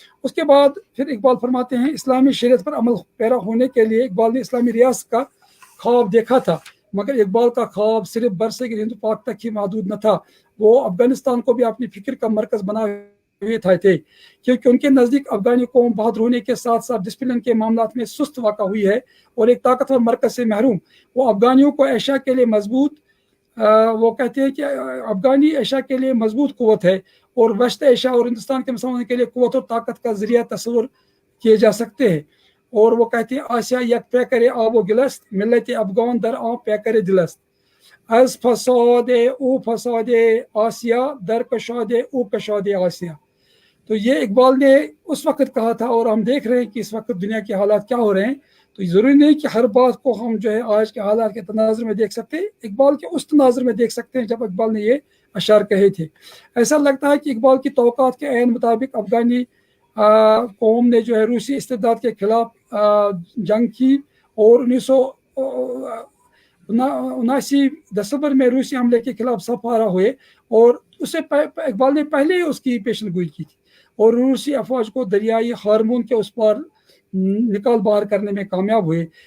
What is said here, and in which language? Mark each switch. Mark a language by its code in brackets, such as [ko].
[ur] اس کے بعد پھر اقبال فرماتے ہیں, اسلامی شریعت پر عمل پیرا ہونے کے لیے اقبال نے اسلامی ریاست کا خواب دیکھا تھا, مگر اقبال کا خواب صرف برصغیر ہند پاک تک ہی محدود نہ تھا, وہ افغانستان کو بھی اپنی فکر کا مرکز بنا ہوئے تھے, کیونکہ ان کے نزدیک افغانی قوم بہادر ہونے کے ساتھ ساتھ ڈسپلن کے معاملات میں سست واقع ہوئی ہے اور ایک طاقتور مرکز سے محروم. وہ افغانیوں کو ایشیا کے لیے مضبوط وہ کہتے ہیں کہ افغانی ایشیا کے لیے مضبوط قوت ہے اور وسط ایشیا اور ہندوستان کے مسلمانوں کے لیے قوت اور طاقت کا ذریعہ تصور کیے جا سکتے ہیں. [fa] اور وہ کہتے ہیں آسیا یک پیکر آب و گلست, ملت افغان در آب پیکر دلست, از فساد او فساد آسیا در کشاد او کشاد آسیا. [ur] تو یہ اقبال نے اس وقت کہا تھا, اور ہم دیکھ رہے ہیں کہ اس وقت دنیا کے حالات کیا ہو رہے ہیں. تو ضروری نہیں کہ ہر بات کو ہم جو ہے آج کے حالات کے تناظر میں دیکھ سکتے ہیں, اقبال کے اس تناظر میں دیکھ سکتے ہیں جب اقبال نے یہ اشعار کہے تھے. ایسا لگتا ہے کہ اقبال کی توقعات کے عین مطابق افغانی قوم نے جو ہے روسی استبداد کے خلاف جنگ کی, اور 1979 دسمبر میں روسی حملے کے خلاف سپارہ ہوئے, اور اسے اقبال نے پہلے ہی اس کی پیشن گوئی کی تھی, اور روسی افواج کو دریائی ہارمون کے اس پار نکال باہر کرنے میں کامیاب ہوئے.